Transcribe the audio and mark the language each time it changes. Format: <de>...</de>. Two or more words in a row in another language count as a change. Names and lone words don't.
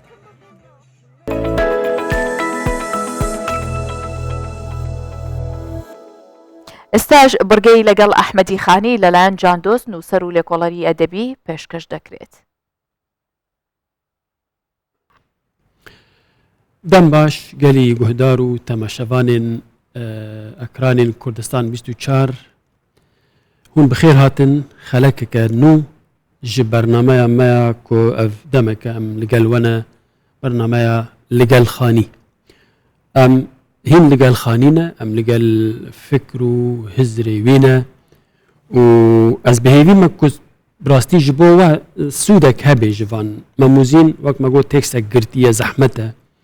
<ckb>ئێستاش بڕگەی لەگەڵ ئەحمەدی خانی لەلایەن جاندۆست نووسەر و لێکۆڵەری ئەدەبی پێشکەش دەکرێت.</ckb> <ku>دەم باش گەلی گوهدار و تەماشەوانên ئەکرانên کوردستان 24 hûn bi xêr hatin xelekeke nû ji bernameya me ya ku ev demeke em li gel we ne bernameya li gel xanî em hîn li gel xanî ne em li gel fikr û hizrê wî ne û ez bihêvî me ku rastî ji bo we sûdek hebe ji van memûzîn wek me got tekstek girtiye zehmet e</ku>